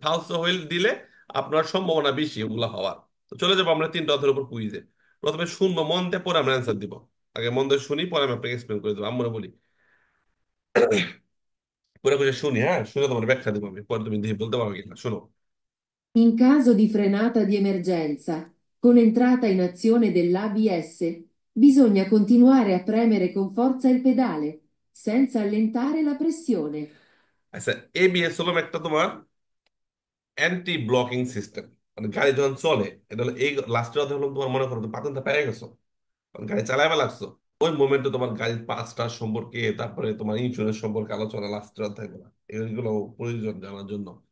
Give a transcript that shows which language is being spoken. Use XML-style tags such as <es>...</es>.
<bn>ফালসো হইল দিলে আপনার সম্ভাবনা বেশি ওগুলো হওয়ার। তো চলে যাবো আমরা 3টা অধ্যায়ের উপর কুইজে। প্রথমে শুনবো মন দিয়ে, পরে আমরা অ্যান্সার দিব। আগে মন দিয়ে শুনি, পরে আমি আপনাকে এক্সপ্লেন করে দেবো। আমরা বলি পুরো করে শুনি, হ্যাঁ, শুনে তোমার ব্যাখ্যা দেবো আমি, পরে তুমি বলতে পারবে কিনা, শোনো।</bn> <it>In caso di frenata di emergenza, con entrata in azione dell'ABS, bisogna continuare a premere con forza il pedale, senza allentare la pressione.</it> <bn>আচ্ছা, এবিএস হলো একটা তোমার অ্যান্টি ব্লকিং সিস্টেম। মানে গাড়ি যখন চলে, এটা হলো এই লাস্টের অধ্যায় হলো তোমার, মনে করো তুমি পাতেনটা পেয়ে গেছো, মানে গাড়ি চালাইবা লাগছো, ওই মোমেন্টে তোমার গাড়ির পাঁচটা সম্পর্কে, তারপরে তোমার ইন্স্যুরেন্স সম্পর্কে আলোচনা লাস্টের অধ্যায়গুলো, এগুলো প্রয়োজন জানার জন্য।</bn>